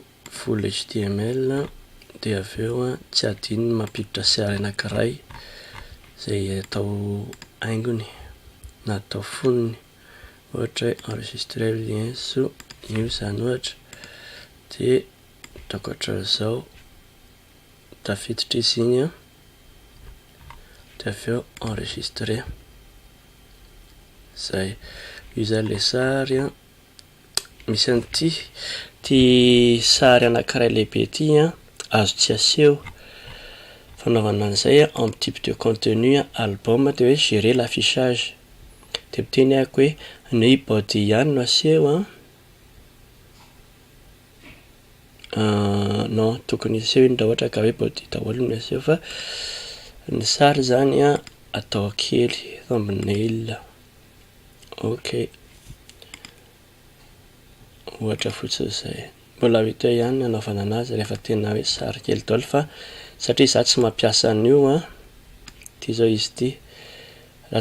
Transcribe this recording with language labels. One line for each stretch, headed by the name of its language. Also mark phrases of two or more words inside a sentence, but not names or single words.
Malagasy: full HTML de aveo tsy adino mampiditra sary anankiray zay atao haingony na atao fonony ohatra hoe
French: enregistrer lien sous
Malagasy: io zany ohatra de ataoko ohatran'izao tafiditra izy iny de aveo enregistrer zay. Io zany le sary misy an'ity sary anankiray lehibe ty azo tsy aseho fanaovana an'izay
French: en type de contenu album
Malagasy: de hoe
French: gérer l'affichage
Malagasy: de miteny ako hoe ny body ihany no aseho non tokony aseho iny raha ohatra ka hoe body daholo no aseho fa ny sary zany atao kely thumbnail. Ok ohatra fotsiny zay mbola vita ihany anaovana anazy rehefa tena hoe sary kely daholo fa satria za tsy mampiasa an'io ty zao izy ty raha